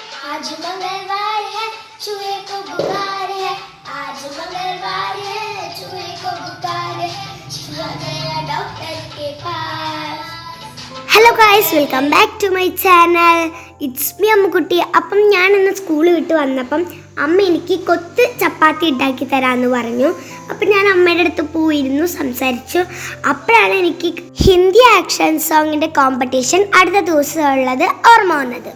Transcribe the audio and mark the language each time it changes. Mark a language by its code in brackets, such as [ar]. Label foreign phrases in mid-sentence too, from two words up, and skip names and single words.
[hi] आज मंगलवार है चूहे को बुखार है आज मंगलवार है चूहे को बुखार है चूहा गया डॉक्टर के पास. [en] Hello guys, welcome back to my channel. It's me അമ്മുക്കുട്ടി. [ml] അപ്പം ഞാനിന്ന് സ്കൂൾ വിട്ട് വന്നപ്പം അമ്മ എനിക്ക് കൊത്ത് ചപ്പാത്തി ഉണ്ടാക്കി തരാമെന്ന് പറഞ്ഞു. അപ്പം ഞാൻ അമ്മയുടെ അടുത്ത് പോയിരുന്നു, സംസാരിച്ചു. അപ്പോഴാണ് എനിക്ക് ഹിന്ദി [en] action song [ml] കോമ്പറ്റീഷൻ അടുത്ത ദിവസം ഉള്ളത് ഓർമ്മ വന്നത്.